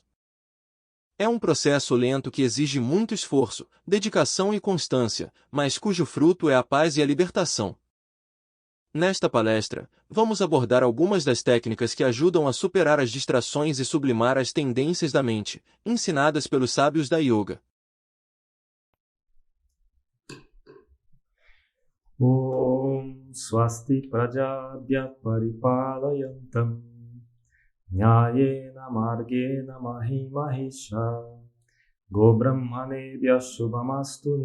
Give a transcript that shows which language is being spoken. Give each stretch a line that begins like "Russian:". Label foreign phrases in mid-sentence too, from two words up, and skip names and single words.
Portuguese: É um processo lento que exige muito esforço, dedicação e constância, mas cujo fruto é a paz e a libertação. Nesta palestra, vamos abordar algumas das técnicas que ajudam a superar as distrações e sublimar as tendências da mente, ensinadas pelos sábios da Yoga.
Sanskrit: Om Swasti Prajabhya Paripalayantam Nyayena Margena Mahimahisha Gobrahmanebhya Shubhamastu